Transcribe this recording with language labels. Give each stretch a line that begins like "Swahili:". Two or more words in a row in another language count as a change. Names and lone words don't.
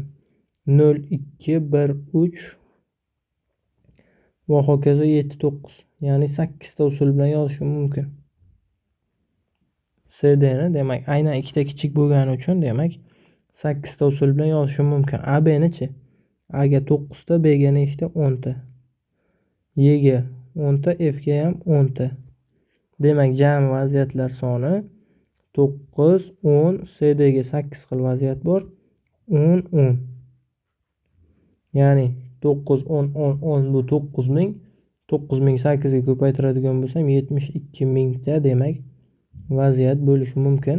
Uzbek: 0 2 1 3 va hokazo 7 9. Ya'ni 8 ta usul bilan yozishim mumkin. CD ni demak aynan ikkita kichik bo'lgani uchun demak 8 ta usul bilan yozishim mumkin. A, B nichi? A ga 9 ta, B ga nechta? 10 ta. E ga 10 ta, F ga ham 10 ta. Demak jami vaziyatlar soni 9 10, CD ga 8 xil vaziyat bor. 10 10. Ya'ni 9 10 10 10 bu 9000. 9008 ga ko'paytiradigan bo'lsam 72000 ta demak vaziyat bo'lishi mumkin.